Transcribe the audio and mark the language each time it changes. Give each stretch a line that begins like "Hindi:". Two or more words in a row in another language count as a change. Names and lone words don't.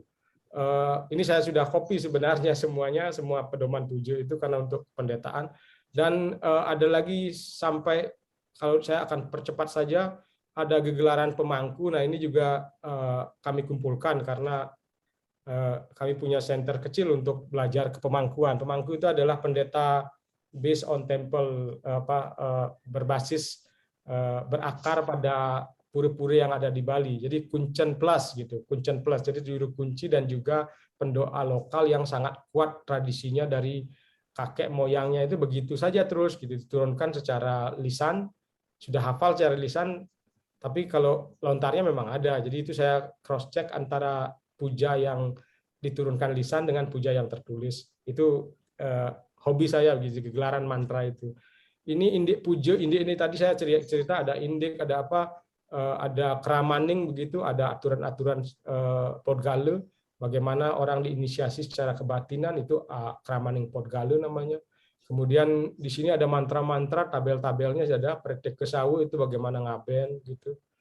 Indonesian: Ini saya sudah copy sebenarnya semuanya, semua pedoman puja itu karena untuk pendataan. Dan ada lagi sampai, kalau saya akan percepat saja, ada gegelaran pemangku. Nah, ini juga kami kumpulkan karena kami punya center kecil untuk belajar kepemangkuan. Pemangku itu adalah pendeta
English: based on temple,
Indonesian: berbasis berakar pada puri-puri yang ada di Bali. Jadi kuncen plus gitu, kuncen plus. Jadi juru kunci dan juga pendoa lokal yang sangat kuat tradisinya dari kakek moyangnya itu begitu saja terus gitu, diturunkan secara lisan, sudah hafal secara lisan, tapi kalau lontarnya memang ada. Jadi itu saya
English: cross check
Indonesian: antara puja yang diturunkan lisan dengan puja yang tertulis. Itu hobi saya, gitu, gelaran mantra itu. Ini indik puja, indik ini tadi saya cerita ada indik, ada apa, ada keramaning begitu, ada aturan-aturan Podgale, bagaimana orang diinisiasi secara kebatinan, itu keramaning Podgale namanya. Kemudian di sini ada mantra-mantra, tabel-tabelnya ada praktek kesawu itu bagaimana ngaben gitu.